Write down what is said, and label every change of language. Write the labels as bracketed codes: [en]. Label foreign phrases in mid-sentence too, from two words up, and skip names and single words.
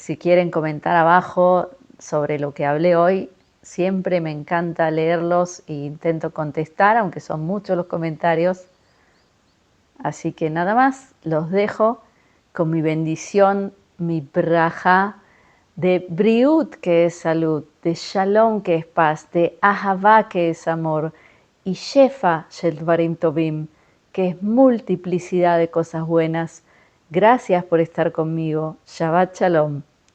[es] Si quieren comentar abajo sobre lo que hablé hoy, siempre me encanta leerlos e intento contestar, aunque son muchos los comentarios. Así que nada más, los dejo con mi bendición, mi braja de briut, que es salud, de shalom, que es paz, de ahavá, que es amor, y [he] שפע של דברים טובים, [es] que es multiplicidad de cosas buenas. Gracias por estar conmigo. [he] שבת שלום.